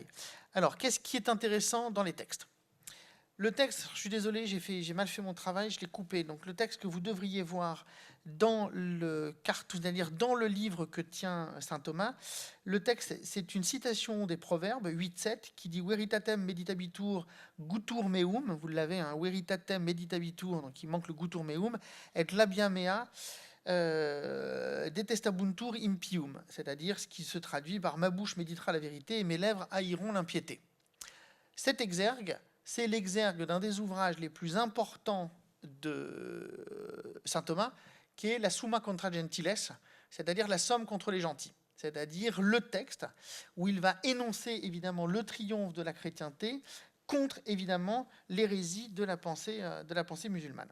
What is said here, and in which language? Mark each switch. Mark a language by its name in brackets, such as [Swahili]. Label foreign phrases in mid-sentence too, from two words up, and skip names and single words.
[French] Alors, qu'est-ce qui est intéressant dans les textes? Le texte, je suis désolé, j'ai mal fait mon travail, je l'ai coupé. Donc le texte que vous devriez voir dans le c'est-à-dire dans le livre que tient saint Thomas, le texte, c'est une citation des Proverbes 8-7 qui dit [Latin] Veritatem meditabitur gutur meum. [French] Vous l'avez, hein, [Latin] Veritatem meditabitur, [French] donc il manque le [Latin] gutur meum, et labia mea detestabuntur impium, [French] c'est-à-dire ce qui se traduit par ma bouche méditera la vérité et mes lèvres haïront l'impiété. Cet exergue, c'est l'exergue d'un des ouvrages les plus importants de saint Thomas, qui est la Summa contra Gentiles, c'est-à-dire la somme contre les gentils, c'est-à-dire le texte où il va énoncer évidemment le triomphe de la chrétienté contre évidemment l'hérésie de la pensée musulmane.